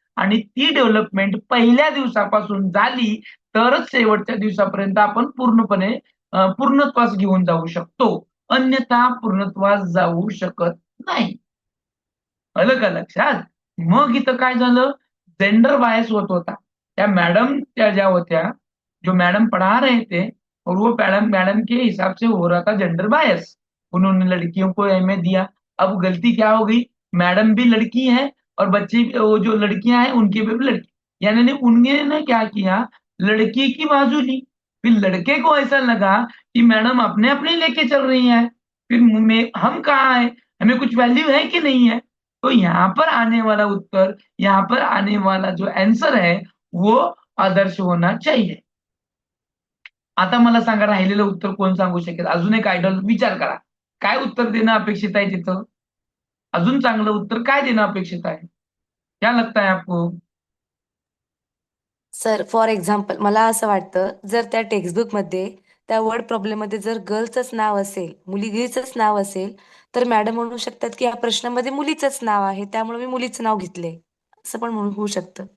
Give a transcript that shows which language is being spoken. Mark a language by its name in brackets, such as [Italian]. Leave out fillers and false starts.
[Marathi] आणि ती डेव्हलपमेंट पहिल्या दिवसापासून झाली तरच शेवटच्या दिवसापर्यंत आपण पूर्णपणे पूर्णत्वास घेऊन जाऊ शकतो, अन्यथा पूर्णत्वास जाऊ शकत नाही. आलं का लक्षात? मग इथं काय झालं, जेंडर बायस होत होता. त्या मॅडम त्या ज्या होत्या, [Hindi] जो मैडम पढ़ा रहे थे और वो मैडम मैडम के हिसाब से हो रहा था जेंडर बायस, उन्होंने लड़कियों को अहमियत दिया। अब गलती क्या हो गई, मैडम भी लड़की है और बच्चे वो जो लड़कियां हैं उनके भी लड़की, यानी उन्होंने क्या किया, लड़की की बाजू ली। फिर लड़के को ऐसा लगा कि मैडम अपने अपने लेके चल रही हैं, फिर हम कहाँ है, हमें कुछ वैल्यू है कि नहीं है। तो यहाँ पर आने वाला उत्तर, यहाँ पर आने वाला जो आंसर है वो आदर्श होना चाहिए। [Marathi] आता मला सांगा, राहिलेलं उत्तर कोण सांगू शकेल? अजून एक आयडल विचार करा, काय उत्तर देणं अपेक्षित आहे तिथं? अजून चांगलं उत्तर काय देणं अपेक्षित आहे? [Hindi] क्या लगता है आपको? [Marathi] सर फॉर एक्झाम्पल मला असं वाटतं, जर त्या टेक्स्टबुक मध्ये त्या वर्ड प्रॉब्लेम मध्ये जर गर्लचंच नाव असेल, मुलीचंच नाव असेल, तर मॅडम म्हणू शकतात की या प्रश्नामध्ये मुलीचंच नाव आहे, त्यामुळे मी मुलीचं नाव घेतले, असं पण होऊ शकतं.